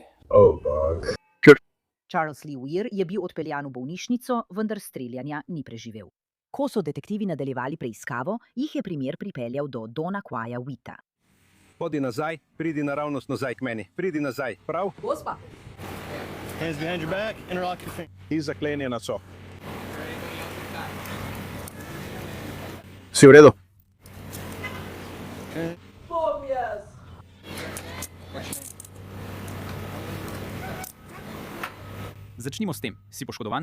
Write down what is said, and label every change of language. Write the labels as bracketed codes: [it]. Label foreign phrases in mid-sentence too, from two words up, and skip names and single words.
[sl] Bog. Charles Lee Weir je bil odpeljan v bolnišnico, vendar streljanja ni preživel. Ko so detektivi nadaljevali preiskavo, jih je primer pripeljal do Donna Quaya Witta. Hodi nazaj, pridi naravnost nazaj k meni. Pridi nazaj, prav? Gospa. [en] Hands behind your back, interlock your fingers. [sl] In zaklenjena so. Si v redu? Bom jaz. Začnimo s tem. Si poškodovan?